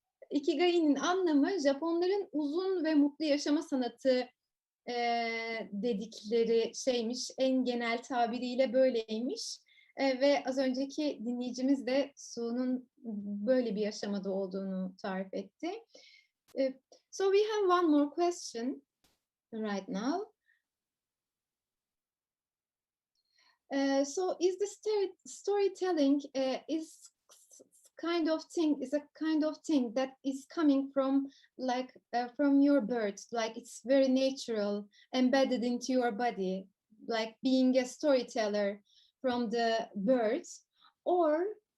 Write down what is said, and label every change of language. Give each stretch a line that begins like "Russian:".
Turkish: Ikigai'nin anlamı Japonların uzun ve mutlu yaşama sanatı dedikleri şeymiş. En genel tabiriyle böyleymiş. Ve az önceki dinleyicimiz de Su'nun böyle bir aşamada olduğunu tarif etti.
English: So we have one more question right now. So is the storytelling is a kind of thing that is coming from from your birth, like it's very natural, embedded into your body, like being a storyteller from the birth, or